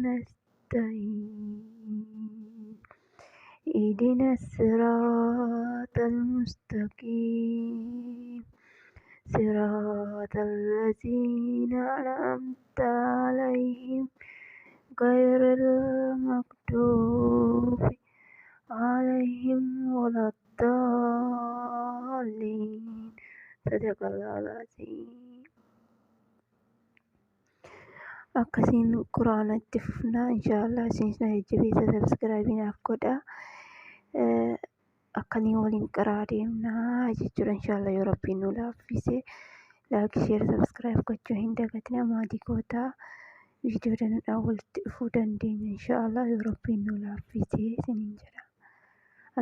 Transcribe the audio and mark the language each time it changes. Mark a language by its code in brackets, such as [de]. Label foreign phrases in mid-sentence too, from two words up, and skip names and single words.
[ar] نستعين اهدنا الصراط المستقيم صراط الذين أنعمت عليهم غير المغضوب عليهم ولا الضالين صدق الله العظيم. [om] Akkasiin quraana itti fufnaa inshaallah isinis na jajjabeessa sabskraayibiinaaf godhaa akkanii waliin qaraa deemnaa jechuudha inshaallah yoo rabbiin nu laaffise [en] laayik sheer sabskiraayib [om] gochuu hin dagatinaa maatii kootaa viidiyoo danuudhaan walitti dhufuu dandeenya inshaallah yoo rabbiin nu laaffise isiniin jedha.